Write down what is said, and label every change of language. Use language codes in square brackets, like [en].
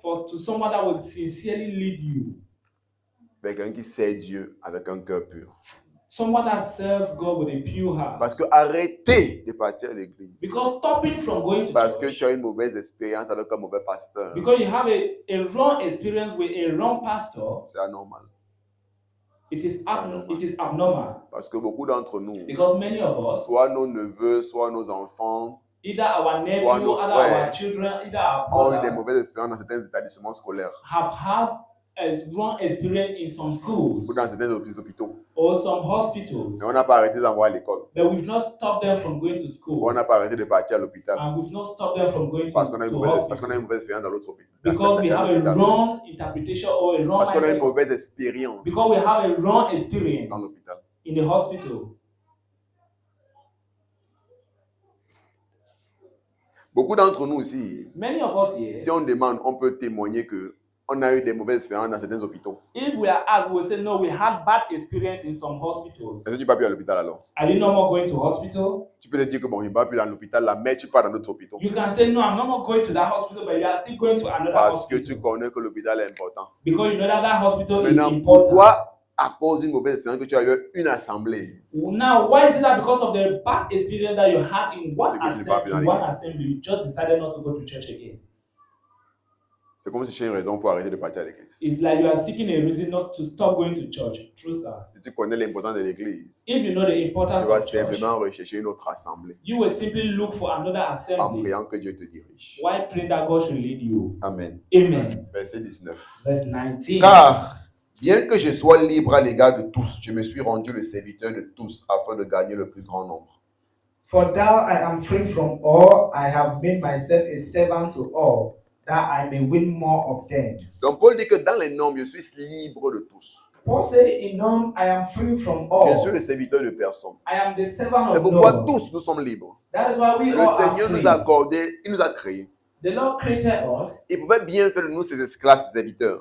[en] For to someone that will sincerely lead you. [fr] vers quelqu'un qui sait Dieu avec un cœur pur. [en] Someone that serves God with a pure heart. [fr] Parce que arrêter de partir à l'église [en] Because stopping from going to [fr] parce que [en] church, [fr] tu as une mauvaise expérience avec un mauvais pasteur, [en] because you have a wrong experience with a wrong pastor, [fr] c'est anormal. [en] it is normal. it is abnormal. [fr] Parce que beaucoup d'entre nous, [en] Because many of us, [fr] soit nos neveux, soit nos enfants, [en] either our nephew, [fr] Soit nos [en] either our [fr] frères [en] children, either our [fr] ont eu des [en] brothers, [fr] mauvaises expériences dans certains établissements scolaires [en] have had a wrong experience in some schools [fr] ou dans certains hôpitaux. [en] or some hospitals, [fr] Mais on n'a pas arrêté d'envoyer à l'école. [en] but we've not stopped them from going to [fr] Ou [en] school, [fr] on n'a pas arrêté de partir à l'hôpital [en] and we've not stopped them from going to [fr] parce qu'on a une mauvaise [en] hospital [fr] expérience dans l'autre hôpital. [en] because we [fr] dans [en] have a [fr] l'hôpital. [en] wrong interpretation or a wrong [fr] Parce qu'on a une [en] mindset, [fr] mauvaise expérience [en] because we have a wrong [fr] dans [en] experience [fr] l'hôpital. [en] in the hospital. [fr] Beaucoup d'entre nous aussi, [en] Many of us here, [fr] si on demande, on peut témoigner que on a eu des mauvaises expériences dans certains hôpitaux. [en] if if we are asked, we will say, no, we had bad experience in some hospitals. [fr] Est-ce que tu ne vas plus à l'hôpital alors? [en] Are you no more going to hospital? [fr] Tu peux te dire que bon, il ne va plus à l'hôpital là, mais tu pars dans d'autres hôpitaux. [en] You can say, no, I'm not more going to that hospital, but you are still going to another [fr] Parce que [en] hospital. [fr] tu connais que l'hôpital est important. [en] Because you know that hospital is [fr] Maintenant, [en] important. [fr] pourquoi, à cause d'une mauvaise expérience, que tu as eu une assemblée? [en] Now, why is it that because of the bad experience that you had in one Because you didn't go to [fr] l'église. [en] you just decided not to go to church again? [fr] C'est comme si tu cherchais une raison pour arrêter de partir à l'église. [en] It's like you are seeking a reason not to stop going to church. True, sir. [fr] Si tu connais l'importance de l'église, [en] If you know the importance [fr] tu vas [en] of church, [fr] simplement rechercher une autre assemblée [en] you will simply look for another [fr] en [en] assembly [fr] priant que Dieu te dirige. [en] while praying that God should lead you. Amen. Amen. [fr] Verset 19. [en] Verse 19. [fr] Car, bien que je sois libre à l'égard de tous, je me suis rendu le serviteur de tous afin de gagner le plus grand nombre. [en] For thou I am free from all, I have made myself a servant to all, that I may win more of them. [fr] Donc Paul dit que dans les nombres, je suis libre de tous. [en] Paul said in none, I am free from [fr] Je suis [en] all. [fr] le serviteur de personne. [en] I am the servant [fr] C'est [en] of [fr] pourquoi [en] none. [fr] tous nous sommes libres. [en] That is why we [fr] Le [en] all are [fr] Seigneur [en] free. [fr] nous a accordé, il nous a créés. [en] The Lord created us. [fr] Il pouvait bien faire de nous ses esclaves, ses serviteurs.